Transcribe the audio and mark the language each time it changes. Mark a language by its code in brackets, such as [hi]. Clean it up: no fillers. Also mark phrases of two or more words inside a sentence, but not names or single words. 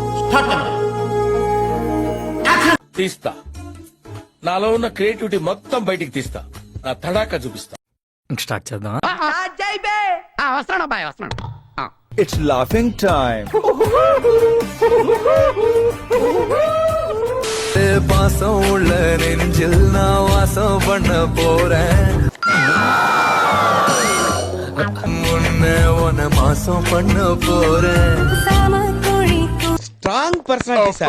[te] తీస్తా, నాలో ఉన్న క్రియేటివిటీ మొత్తం బయటికి తీస్తా, నా తడాకా చూపిస్తా. స్టార్ట్ చేద్దాం. వస్తున్నాడు అబ్బాయి, వస్తున్నాడు. [en] It's laughing time. [ta] பாசம் உள்ள நெஞ்சில் நான் வாசம் பண்ண போறேன். உன்னை உன மாசம் பண்ண போறேன். [en] strong personality [te] సార్.